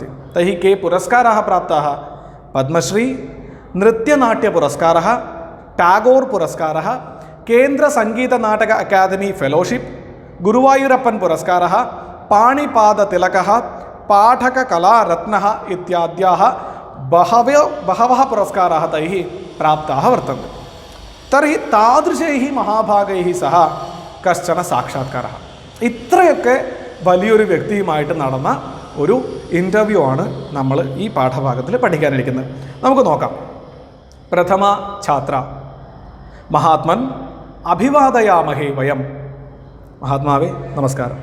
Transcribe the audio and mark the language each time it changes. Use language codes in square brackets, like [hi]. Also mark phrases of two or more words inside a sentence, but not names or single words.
[sa] तैः के पुरस्काराः प्राप्ताः? पद्मश्री, नृत्यनाट्यपुरस्कारः, टागोर् पुरस्कारः, केन्द्रसङ्गीतनाटक अकादमी फेलोशिप्, गुरुवायूरप्पन् पुरस्कारः, पाणिपादतिलकः, पाठककलारत्नः इत्याद्याः बहवः पुरस्काराः तैः प्राप्ताः वर्तन्ते. तर्हि तादृशैः महाभागैः सह कश्चन साक्षात्कारः. [ml] ഇത്രയൊക്കെ വലിയൊരു വ്യക്തിയുമായിട്ട് നടന്ന ഒരു ഇൻ്റർവ്യൂ ആണ് നമ്മൾ ഈ പാഠഭാഗത്തിൽ പഠിക്കാനിരിക്കുന്നത്. നമുക്ക് നോക്കാം. [sa] प्रथम छात्र महात्मन् अभिवादयामहे वयम्. [ml] മഹാത്മാവേ നമസ്കാരം.